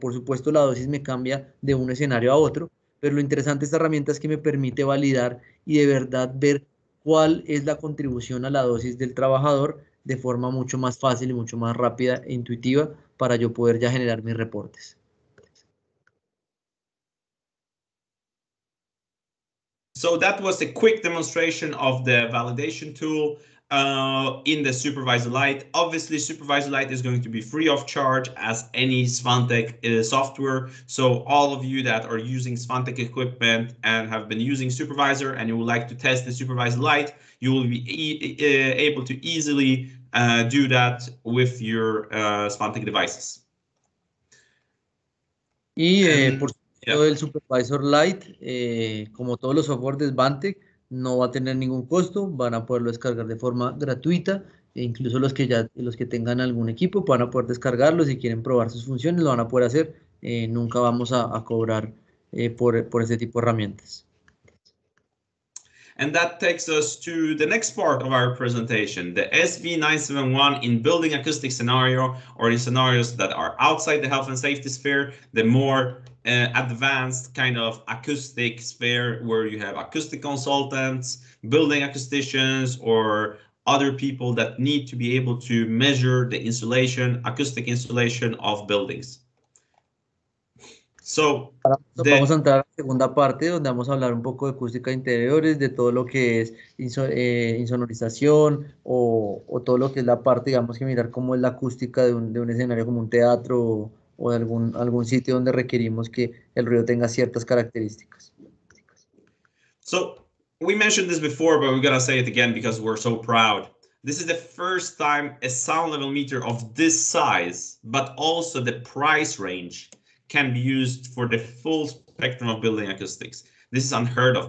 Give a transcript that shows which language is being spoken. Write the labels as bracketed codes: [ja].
[es] Por supuesto, la dosis me cambia de un escenario a otro, pero lo interesante de esta herramienta es que me permite validar y de verdad ver cuál es la contribución a la dosis del trabajador de forma mucho más fácil y mucho más rápida e intuitiva para yo poder ya generar mis reportes. [en] So that was a quick demonstration of the validation tool in the Supervisor Lite. Obviously, Supervisor Lite is going to be free of charge as any Svantek software. So all of you that are using Svantek equipment and have been using Supervisor and you would like to test the Supervisor Lite, you will be able to easily do that with your Svantek devices. [es] Y por supuesto el Supervisor Lite, como todos los software de Svantek, no va a tener ningún costo, van a poderlo descargar de forma gratuita, e incluso los que tengan algún equipo van a poder descargarlo, si quieren probar sus funciones lo van a poder hacer, nunca vamos a cobrar por este tipo de herramientas. [en] And that takes us to the next part of our presentation, the SV971 in building acoustic scenario, or in scenarios that are outside the health and safety sphere, the more advanced kind of acoustic sphere where you have acoustic consultants, building acousticians, or other people that need to be able to measure the insulation, acoustic insulation of buildings. So, [es] vamos a entrar a la segunda parte donde vamos a hablar un poco de acústica de interiores, de todo lo que es insonorización o todo lo que es la parte, digamos que mirar cómo es la acústica de un escenario como un teatro o de algún sitio donde requerimos que el ruido tenga ciertas características. [en] So we mentioned this before, but we're gonna say it again because we're so proud. This is the first time a sound level meter of this size, but also the price range, can be used for the full spectrum of building acoustics. This is unheard of.